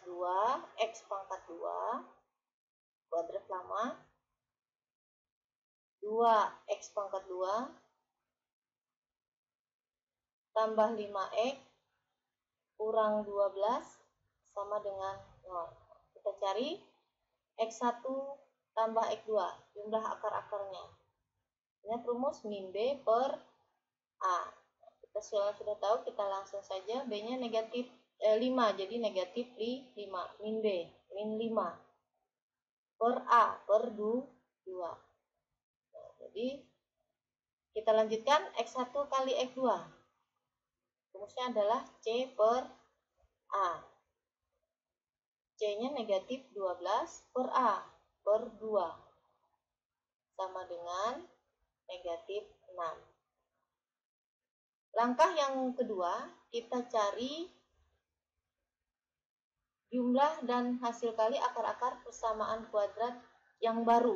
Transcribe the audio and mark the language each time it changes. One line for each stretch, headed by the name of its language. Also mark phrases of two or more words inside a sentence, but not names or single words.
Indonesian: 2X pangkat 2 kuadrat lama, 2X pangkat 2 tambah 5X kurang 12 sama dengan 0. Kita cari X1 tambah X2, jumlah akar-akarnya. Ini rumus min B per A. Kita sudah tahu, kita langsung saja. B-nya negatif 5, jadi negatif 5. Min B, min 5. Per A, per 2. Nah, jadi, kita lanjutkan X1 kali X2. Rumusnya adalah C per A. C-nya negatif 12 per A, per 2. Sama dengan negatif 6. Langkah yang kedua, kita cari jumlah dan hasil kali akar-akar persamaan kuadrat yang baru.